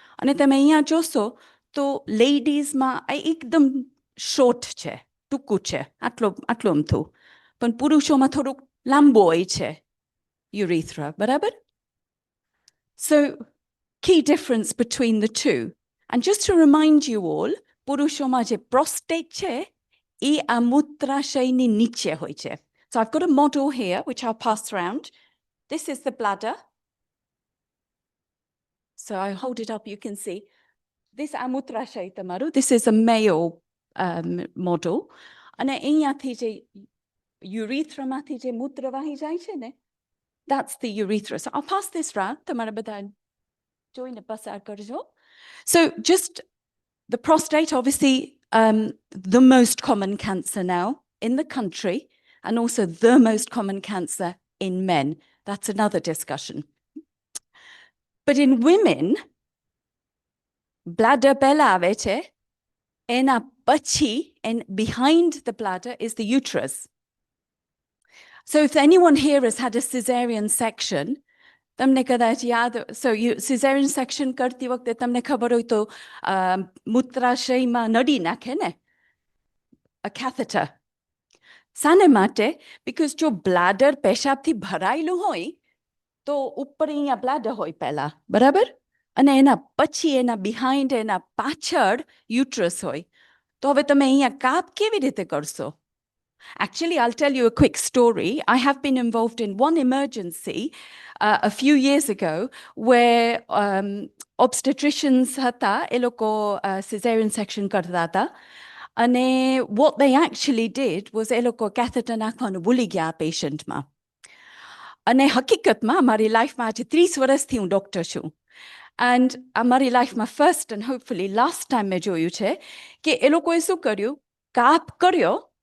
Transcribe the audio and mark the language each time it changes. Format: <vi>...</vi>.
<gu>અને તમે અહીંયા જોશો તો લેડીઝમાં આ એકદમ શોર્ટ છે, ટૂંકું છે, આટલું અમથું. પણ પુરુષોમાં થોડુંક લાંબુ હોય છે urethra, બરાબર?</gu> <en>So key difference between the two. And just to remind you all,</en> <gu>પુરુષોમાં જે prostate છે એ આ મૂત્રાશયની નીચે હોય છે.</gu> <en>So I've got a model here which I'll pass around. This is the bladder. So I hold it up, you can see. This</en> <gu>આ મૂત્રાશય તમારું.</gu> <en>This is a male model.</en> <gu>અને અહીંયાથી જે urethraમાંથી જે મૂત્રવાહી જાય છે ને,</gu> <en>that's the urethra. So I'll pass this round.</en> <gu>તમારા બધા જોઈને પસાર કરજો.</gu> <en>So just the prostate, obviously the most common cancer now in the country, and also the most common cancer in men. That's another discussion. But in women, bladder</en> <gu>પહેલા આવે છે, એના પછી,</gu> <en>and behind the bladder is the uterus. So if anyone here has had a cesarean section,</en> <gu>તમને કદાચ યાદ, so cesarean section કરતી વખતે તમને ખબર હોય તો મૂત્રાશયમાં નળી નાખે ને,</gu> <en>a catheter.</en> <gu>શાને માટે? Because જો bladder પેશાબથી ભરાયેલું હોય તો ઉપર અહીંયા bladder હોય પહેલા, બરાબર? અને એના પછી એના behind, એના પાછળ uterus હોય. તો હવે તમે અહીંયા કાપ કેવી રીતે કરશો?</gu> <en>Actually, I'll tell you a quick story. I have been involved in one emergency a few years ago where obstetricians</en> <gu>હતા, એ લોકો</gu> <en>cesarean section</en> <gu>કરતા હતા. અને</gu> <en>what they actually did was</en> <gu>એ લોકો catheter નાખવાનું ભૂલી ગયા આ પેશન્ટમાં. અને હકીકતમાં મારી લાઈફમાં આજે 30 વર્ષથી હું ડૉક્ટર છું. And મારી લાઈફમાં</gu> <en>first and hopefully last time</en> <gu>મેં જોયું છે કે એ લોકોએ શું કર્યું?</gu>